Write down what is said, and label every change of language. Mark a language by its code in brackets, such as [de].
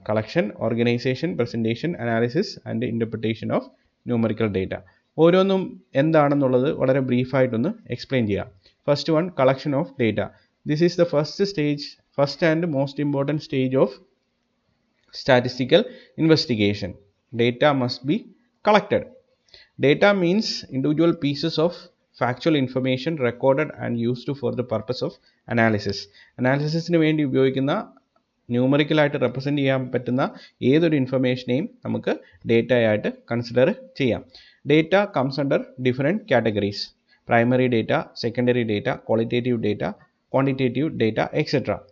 [en] Collection, organisation, presentation, analysis and interpretation of numerical data. [ml] ഓരോന്നും എന്താണെന്നുള്ളത് വളരെ ബ്രീഫായിട്ടൊന്ന് എക്സ്പ്ലെയിൻ ചെയ്യാം. [en] First one, collection of data. This is the first and most important stage of statistical investigation. Data must be collected. Data means individual pieces of factual information recorded and used for the purpose of analysis. [ml] അനാലിസിസിന് വേണ്ടി ഉപയോഗിക്കുന്ന ന്യൂമറിക്കലായിട്ട് represent ചെയ്യാൻ പറ്റുന്ന ഏതൊരു ഇൻഫർമേഷനെയും നമുക്ക് ഡേറ്റയായിട്ട് consider ചെയ്യാം. [en] Data comes under different categories: primary data, secondary data, qualitative data, quantitative data, etcetera.